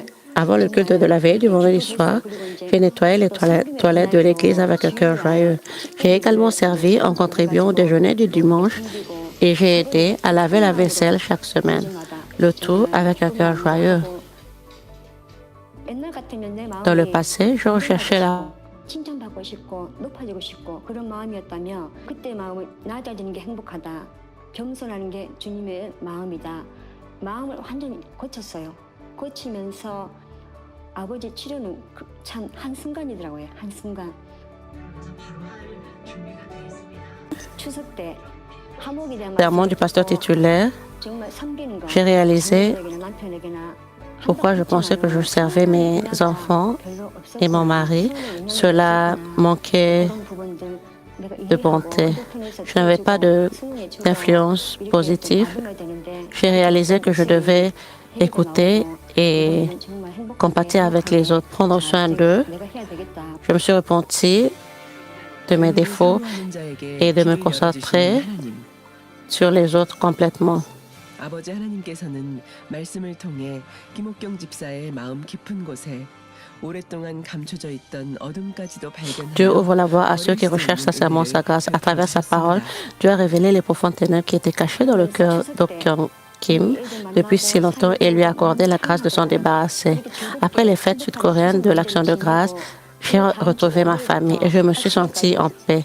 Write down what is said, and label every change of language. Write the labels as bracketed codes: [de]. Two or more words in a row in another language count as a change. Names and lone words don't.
[fr] Avant le culte de la veille du vendredi soir, j'ai nettoyé les toilettes de l'église avec un cœur joyeux. J'ai également servi en contribuant au déjeuner du dimanche et j'ai aidé à laver la vaisselle chaque semaine. Le tout avec un cœur joyeux. Dans le passé, je recherchais la [ko] 칭찬받고 싶고 높아지고 싶고 그런 마음이었다며 그때 마음을 낮아지는 게 행복하다. 겸손하는 게 주님의 마음이다. 마음을 완전히 고쳤어요. 고치면서 아버지 치료는 참 한순간이더라고요. 한순간. 추석 때 화목에 대한 [fr] serment du pasteur titulaire, j'ai réalisé pourquoi je pensais que je servais mes enfants et mon mari. Cela manquait de bonté. Je n'avais pas d'influence positive. J'ai réalisé que je devais écouter et compatir avec les autres, prendre soin d'eux. Je me suis repentie de mes défauts et de me concentrer sur les autres complètement. [ko] 아버지 하나님께서는 말씀을 통해 김옥경 집사의 마음 깊은 곳에 오랫동안 감춰져 있던 어둠까지도 발견하여 [fr] Dieu ouvre la voie à ceux qui recherchent sincèrement sa grâce. À travers sa parole, Dieu a révélé les profondes ténèbres qui étaient cachées dans le cœur d'Okyeong Kim depuis si longtemps et lui a accordé la grâce de s'en débarrasser. Après les fêtes sud-coréennes de l'Action de grâce, j'ai retrouvé ma famille et je me suis sentie en paix.